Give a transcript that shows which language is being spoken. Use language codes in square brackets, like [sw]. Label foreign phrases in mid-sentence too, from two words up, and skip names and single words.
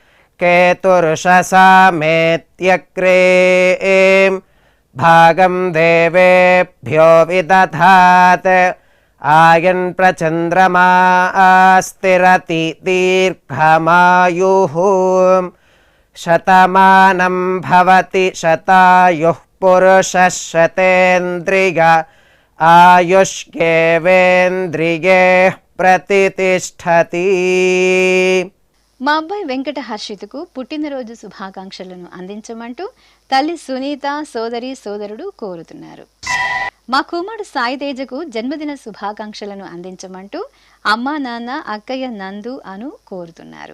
[sa] केतुर्षसामेत्यग्रे भागं देवेभ्यो विदधात् आयन् प्रचन्द्रमा स्थिरति दीर्घमायुः शतमानं भवति शतायुः पुरुषः शतेन्द्रिय आयुष्येवेन्द्रिये प्रतिष्ठति. [te] మా అబ్బాయి వెంకట హర్షిత్కు పుట్టినరోజు శుభాకాంక్షలను అందించమంటూ తల్లి సునీత సోదరి సోదరుడు కోరుతున్నారు. మా కుమారుడు సాయి తేజకు జన్మదిన శుభాకాంక్షలను అందించమంటూ అమ్మా నాన్న అక్కయ్య నందు అను కోరుతున్నారు.